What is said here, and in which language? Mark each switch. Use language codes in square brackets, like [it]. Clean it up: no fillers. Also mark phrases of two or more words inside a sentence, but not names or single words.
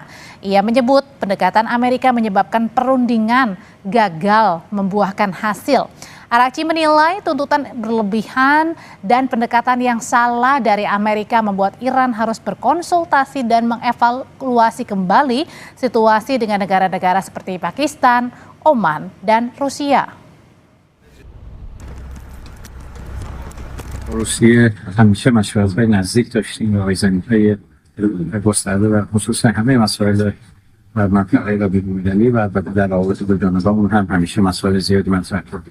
[id] Ia menyebut pendekatan Amerika menyebabkan perundingan gagal membuahkan hasil. Arakci menilai tuntutan berlebihan dan pendekatan yang salah dari Amerika membuat Iran harus berkonsultasi dan mengevaluasi kembali situasi dengan negara-negara seperti Pakistan, Oman, dan Rusia. [fa] روسیه همیشه مشورت‌های نزدیک داشتیم و آیزنی‌های گسترده و خصوصا همه مسائل و منطقه و بین‌المللی و در روابط دو جانبه‌مون هم همیشه مسائل زیادی مطرح شد.